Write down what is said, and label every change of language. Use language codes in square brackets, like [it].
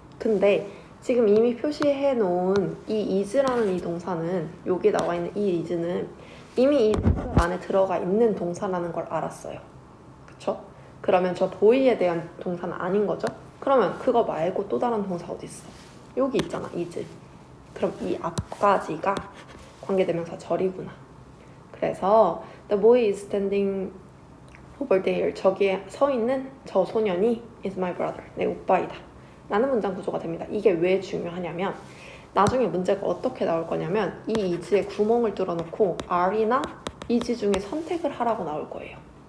[ko] 근데 지금 이미 표시해 놓은 이 is라는 이 동사는 여기 나와 있는 이 is는 이미 이 안에 들어가 있는 동사라는 걸 알았어요. 그쵸? 그러면 저 boy에 대한 동사는 아닌 거죠? 그러면 그거 말고 또 다른 동사 어디 있어? 여기 있잖아, is. 그럼 이 앞까지가 관계대명사 절이구나. 그래서 [en] the boy is standing over there. [ko] 저기에 서 있는 저 소년이 [en] is my brother. [ko] 내 오빠이다. 라는 문장 구조가 됩니다. 이게 왜 중요하냐면 나중에 문제가 어떻게 나올 거냐면 이 is에 구멍을 뚫어놓고 are나 is 중에 선택을 하라고 나올 거예요.